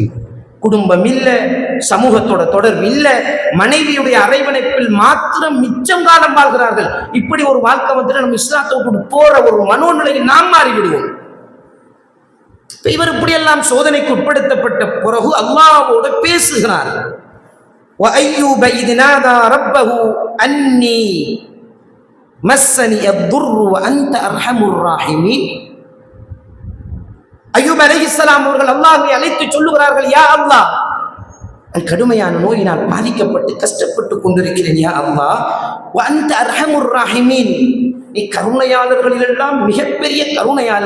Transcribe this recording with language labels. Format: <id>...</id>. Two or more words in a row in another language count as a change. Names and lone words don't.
<ta>குடும்பம் இல்லை, சமூகத்தோட தொடர்பு இல்லை, மனைவியுடைய அரவணைப்பில் மாத்திரம் மிச்சம் காலம் வாழ்கிறார்கள். இப்படி ஒரு வாழ்க்கை வந்துட்டு நம்ம இஸ்லாத்தோடு போற ஒரு மனோநிலையை நாம் மாறிவிடுவோம். இவர் இப்படியெல்லாம் சோதனைக்கு உட்படுத்தப்பட்ட பிறகு அல்லாஹ்வோடு பேசுகிறார்.</ta> <ar>وَأَيُّوبَ إِذْ نَادَى رَبَّهُ أَنِّي مَسَّنِيَ الضُّرُّ وَأَنْتَ أَرْحَمُ الرَّاحِمِينَ.</ar> <ta>அய்யூப் அலைஹிஸ்ஸலாம் அவர்கள் அல்லாஹ்வை அழைத்து சொல்லுகிறார்கள்,</ta> <ar>يا الله,</ar> <ta>கடுமையான நோயினால் பாதிக்கப்பட்டு கஷ்டப்பட்டு கொண்டிருக்கிறேன்.</ta> <ar>يا الله, وأنت أرحم الراحمين,</ar> <ta>நீ கருணையாளர்களிலெல்லாம் மிகப்பெரிய கருணையாளர்.</ta>